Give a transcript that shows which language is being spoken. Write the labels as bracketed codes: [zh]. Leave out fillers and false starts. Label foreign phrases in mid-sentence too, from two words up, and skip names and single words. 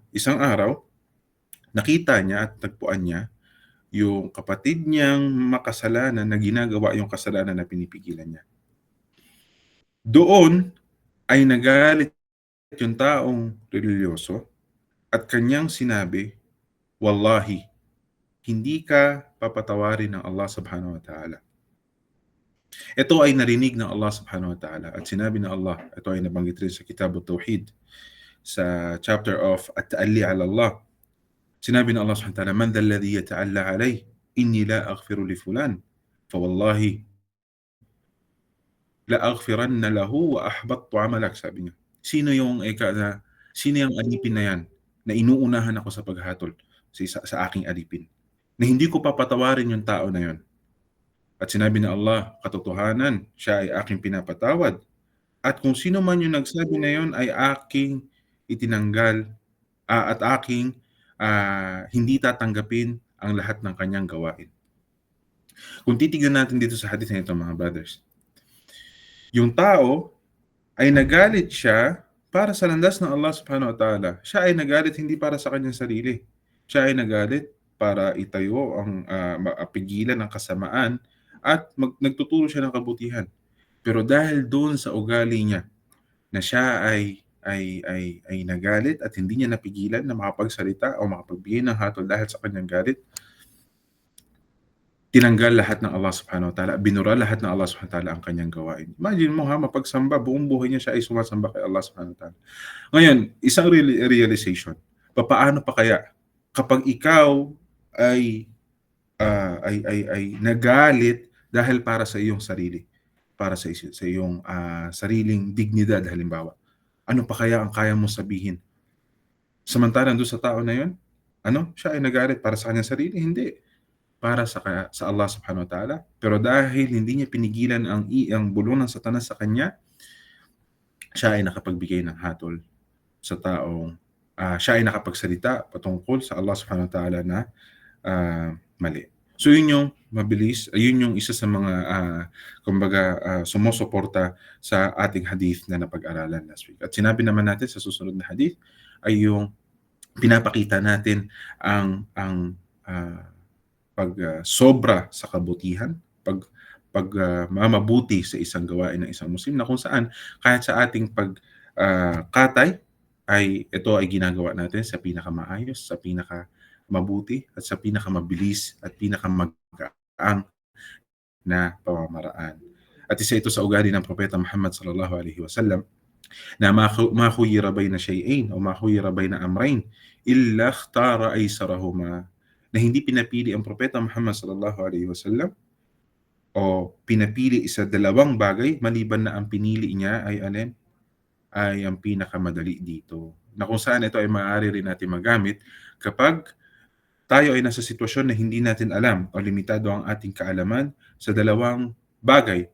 [tl] Isang araw, nakita niya at tagpuan niya yung kapatid niyang makasalanan na ginagawa yung kasalanan na pinipigilan niya. Doon ay nagalit yung taong religyoso at kanyang sinabi, "Wallahi, hindi ka papatawarin ng Allah [ar] سبحانه وتعالى." [tl] Ito ay narinig ng Allah [ar] سبحانه وتعالى [tl] at sinabi ng Allah, ito ay nabanggit rin sa Kitab at-Tauhid sa [en] chapter of [tl] At-Ta'alli ala Allah. Sinabi ng Allah [ar] سبحانه وتعالى من ذا الذي يتألى علي إني لا أغفر لفلان فوالله لا أغفرن له وأحبطت عملك." [tl] Sabi niya, sino yung alipin na yan na inuunahan ako sa paghatol sa aking alipin, na hindi ko papatawarin yung tao na yon. At sinabi ng Allah, katotohanan, siya ay aking pinapatawad. At kung sino man yung nagsabi na yon ay aking itinanggal at aking hindi tatanggapin ang lahat ng kanyang gawain. Kung titignan natin dito sa hadith na ito, mga brothers, yung tao ay nagalit siya para sa landas ng Allah [ar] سبحانه وتعالى. [tl] Siya ay nagalit hindi para sa kanyang sarili. Siya ay nagalit para itayo ang pigilan ng kasamaan at nagtuturo siya ng kabutihan. Pero dahil doon sa ugali niya na siya ay nagalit at hindi niya napigilan na makapagsalita o makapagbigay ng hatol dahil sa kanyang galit, tinanggal lahat ng Allah [ar] سبحانه وتعالى, [tl] binura lahat ng Allah [ar] سبحانه وتعالى [tl] ang kanyang gawain. Imagine mo mapagsamba, buong buhay niya siya ay sumasamba kay Allah [ar] سبحانه وتعالى. [tl] Ngayon, isang realization, paano pa kaya kapag ikaw ay nagalit dahil para sa iyong sarili, para sa iyong sariling dignidad halimbawa, ano pa kaya ang kaya mong sabihin? Samantalang doon sa tao na yun, siya ay nagalit para sa kanyang sarili? Hindi. Para sa Allah [ar] سبحانه وتعالى. [tl] Pero dahil hindi niya pinigilan ang bulong ng Satanas sa kanya, siya ay nakapagbigay ng hatol sa taong siya ay nakapagsalita patungkol sa Allah [ar] سبحانه وتعالى [tl] na mali. So yun yung mabilis, yun yung isa sa mga sumusuporta sa ating hadith na napag-aralan [en] last week. [tl] At sinabi naman natin sa susunod na hadith ay yung pinapakita natin ang sobra sa kabutihan, mamabuti sa isang gawain ng isang Muslim, na kung saan kahit sa ating katay, ay ito ay ginagawa natin sa pinakamaayos, sa pinakamabuti, at sa pinakamabilis at pinakamagaang na pamamaraan. At isa ito sa ugali ng Propeta Muhammad [ar] صلى الله عليه وسلم na ما خير بين شيئين أو ما خير بين أمرين إلا اختار أيسرهما, [tl] na hindi pinapili ang Propeta Muhammad [ar] صلى الله عليه وسلم [tl] o pinapili sa dalawang bagay maliban na ang pinili niya ay alin? Ay ang pinakamadali dito. Na kung saan ito ay maaari rin natin magamit kapag tayo ay nasa sitwasyon na hindi natin alam o limitado ang ating kaalaman sa dalawang bagay.